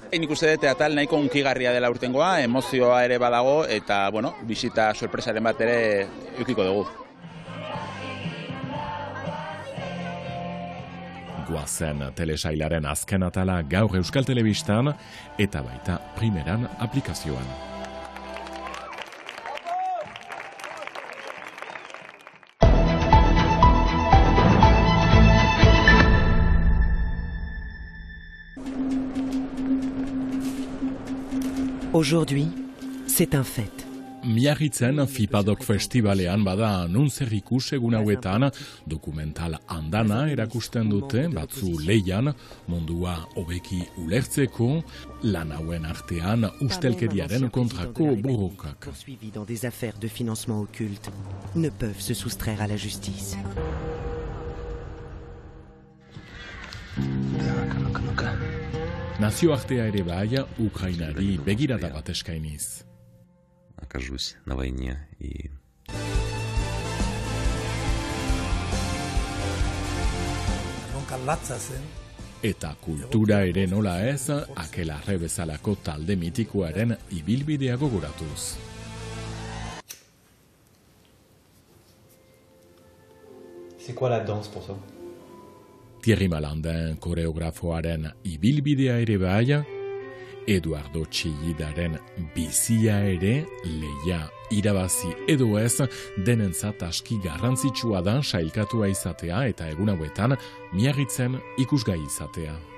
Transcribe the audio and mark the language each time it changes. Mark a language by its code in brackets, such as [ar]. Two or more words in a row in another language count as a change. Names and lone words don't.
[eu] Nik uste dut atal nahiko hunkigarria dela urtengoa, emozioa ere badago eta bisita sorpresaren bat ere eukiko dugu. Goazen telesailaren azken atala gaur Euskal Telebistan eta baita primeran aplikazioan. [fr] Aujourd'hui, c'est un fait. [eu] Miarritzen FIPADOK festivalean bada nuntzerrikus egun hauetan dokumental andana erakusten dute batzu leian mundua hobeki ulertzeko lan hauen artean ustelkeriaren kontrako borrokak. [fr] Poursuivis dans des affaires de financement occulte ne peuvent se soustraire à la justice. [eu] Nazioartea ere bai Ukrainari begirada bat eskainiz. [ru] Окажусь на войне и [eu] eta kultura ere nola ez, Akelarre bezalako talde mitikoaren ibilbidea gogoratuz. [fr] C'est quoi la danse pour toi? [eu] Thierry Malandin koreografoaren ibilbidea ere bai, Eduardo Txillidaren bizia ere, leia irabazi edo ez, denentzat aski garrantzitsua da sailkatua izatea eta egun hauetan Miarritzen ikusgai izatea.